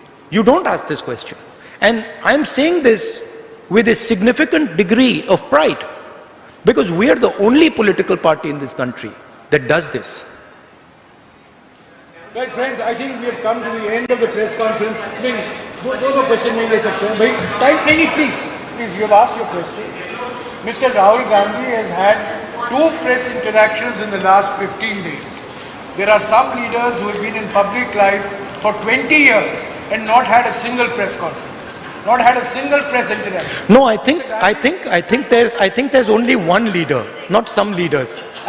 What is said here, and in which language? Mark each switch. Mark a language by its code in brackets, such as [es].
[en] You don't ask this question. And I'm saying this with a significant degree of pride, because we are the only political party in this country that does this. Well, friends, I think we have come to the end of the press conference. [hi] दो question नहीं ले सकते हैं भाई, time नहीं, please, [en] you have asked your question. Mr. Rahul Gandhi has had 2 press interactions in the last 15 days. There are some leaders who have been in public life for 20 years and not had a single press conference, not had a single press interaction. No, I think there's only one leader, not some leaders.